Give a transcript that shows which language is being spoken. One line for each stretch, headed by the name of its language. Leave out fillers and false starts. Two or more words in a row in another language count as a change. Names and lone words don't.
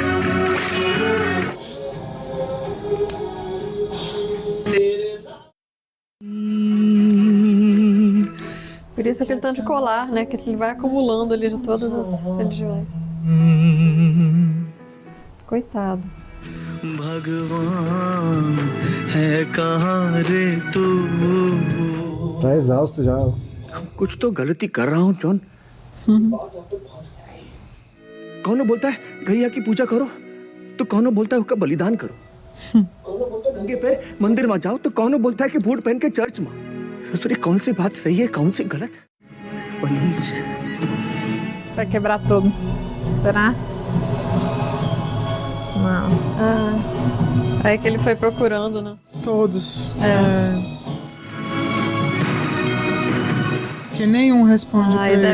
Portuguese: Por isso aquele tanto de colar, né? Que ele vai acumulando ali de todas as religiões. Coitado. Tá exausto já.
Hindi: कुछ तो गलती कर रहा हूँ जॉन। कौन बोलता है गैया की पूजा करो, तो कौन बोलता है उसका बलिदान करो। कौन बोलता है नंगे पैर मंदिर में जाओ, तो कौन बोलता है कि बूट पहन के चर्च में। ससुरी कौन सी बात सही है, कौन सी गलत? प्लीज।
Portuguese: Vai quebrar tudo. Será? Não. Ah, aí que ele foi procurando, né? Todos. Que nenhum responde pra Aí ele.